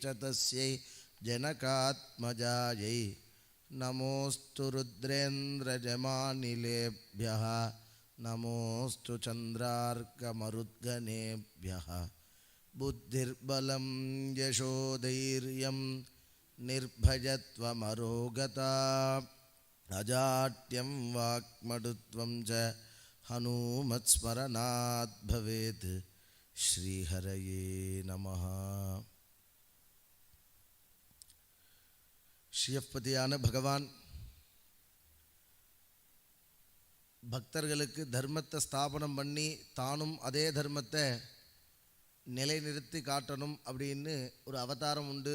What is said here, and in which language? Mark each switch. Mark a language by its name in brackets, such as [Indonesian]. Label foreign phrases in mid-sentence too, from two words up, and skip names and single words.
[Sanskrit] तस्यै जनकात्मजायै नमोऽस्तु रुद्रेन्द्रजमानिलेभ्यः नमोऽस्तु चन्द्रार्कमरुद्गणेभ्यः बुद्धिर्बलं यशोधैर्यं निर्भयत्वमरोगता अजाट्यं वाक्मटुत्वं च हनूमत्स्मरणात् भवेत्. श्रीहरये नमः. [Tamil] ஸ்ரீயப்பதியான பகவான் பக்தர்களுக்கு தர்மத்தை ஸ்தாபனம் பண்ணி தானும் அதே தர்மத்தை நிலைநிறுத்தி காட்டணும் அப்படின்னு ஒரு அவதாரம் உண்டு.